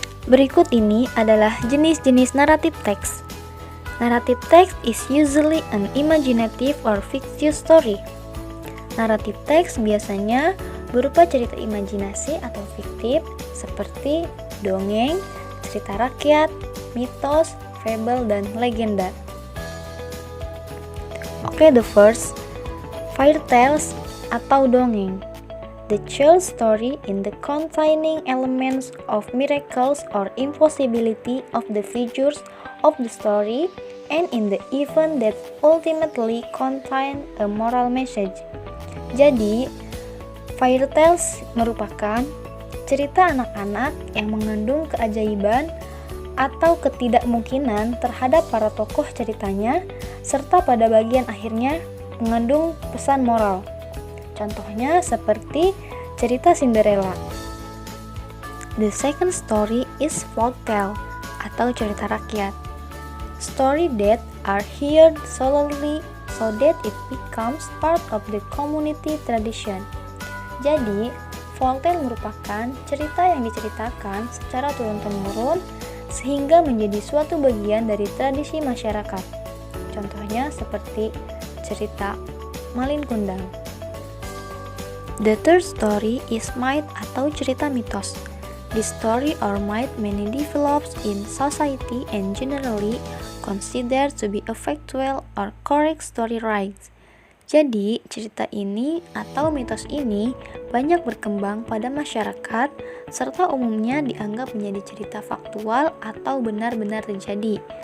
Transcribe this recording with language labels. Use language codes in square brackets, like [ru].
[id] Berikut ini adalah jenis-jenis naratif teks. [en] Narrative text is usually an imaginative or fictitious story. [id] Naratif teks biasanya berupa cerita imajinasi atau fiktif seperti dongeng, cerita rakyat, mitos, fable, dan legenda. [en] Oke, the first, fairy tales [id] atau dongeng. [en] The child story in the containing elements of miracles or impossibility of the figures of the story and in the event that ultimately contain a moral message. [id] Jadi, fairy tales merupakan cerita anak-anak yang mengandung keajaiban atau ketidakmungkinan terhadap para tokoh ceritanya, serta pada bagian akhirnya mengandung pesan moral. Contohnya seperti cerita Cinderella. [en] The second story is folktale [id] atau cerita rakyat. [en] Story that are heard solely so that it becomes part of the community tradition. [id] Jadi, folktale merupakan cerita yang diceritakan secara turun-temurun sehingga menjadi suatu bagian dari tradisi masyarakat. Contohnya seperti cerita Malin Kundang. [en] The third story is myth [id] atau cerita mitos. [en] This story or myth many develops in society and generally considered to be a factual or correct story rights. [id] Jadi, cerita ini atau mitos ini banyak berkembang pada masyarakat serta umumnya dianggap menjadi cerita faktual atau benar-benar terjadi.